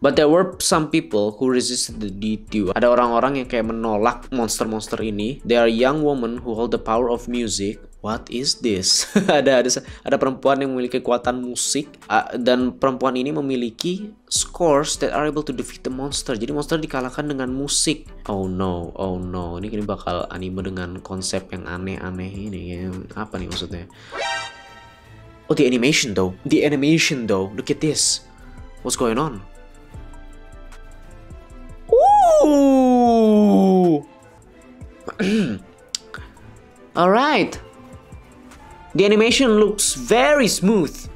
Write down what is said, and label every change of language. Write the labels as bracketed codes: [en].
[en] But there were some people who resisted the D2. [id] Ada orang-orang yang kayak menolak monster-monster ini. [en] They are young women who hold the power of music. What is this? [id] ada perempuan yang memiliki kekuatan musik, dan perempuan ini memiliki [en] scores that are able to defeat the monster. [id] Jadi monster dikalahkan dengan musik. [en] Oh no. [id] Ini bakal anime dengan konsep yang aneh-aneh ini. Apa nih maksudnya? [en] Oh, the animation though. Look at this. What's going on? Ooh. Alright. The animation looks very smooth.